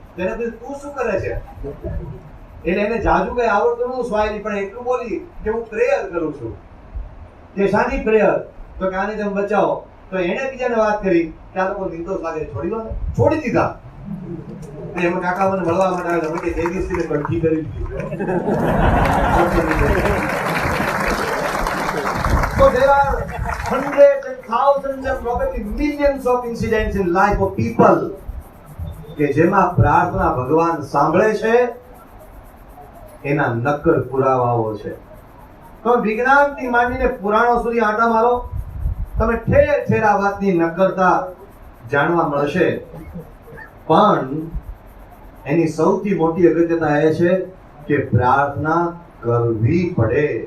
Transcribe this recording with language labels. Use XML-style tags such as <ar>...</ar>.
<gu>તેને પૂછ્યું તું શું કરે છે? એટલે એને જાજુ કઈ આવડતું નતું સ્વાહિલી, પણ એટલું બોલી કે હું પ્રેયર કરું છું. કે શાની પ્રેયર? તો કે આને તમે બચાવો. તો એને બીજાને વાત કરી કે આ લોકો નિર્દોષ લાગે, છોડી દો ને. છોડી દીધા. એમાં કાકા મને મળવા માટે આવ્યા, અમે કે તે દિવસથી કટકી કરી દીધી.</gu> <en>So there are hundreds and thousands and probably millions of incidents in life of people</en> <gu>કે જેમાં પ્રાર્થના ભગવાન સાંભળે છે, એના નક્કર પુરાવાઓ છે. તો વિજ્ઞાનથી માંડીને પુરાણો સુધી આંટા મારો, તમે ઠેર ઠેર આ વાતની નક્કરતા જાણવા મળશે. પણ એની સૌથી મોટી અગત્યતા એ છે કે પ્રાર્થના કરવી પડે.</gu>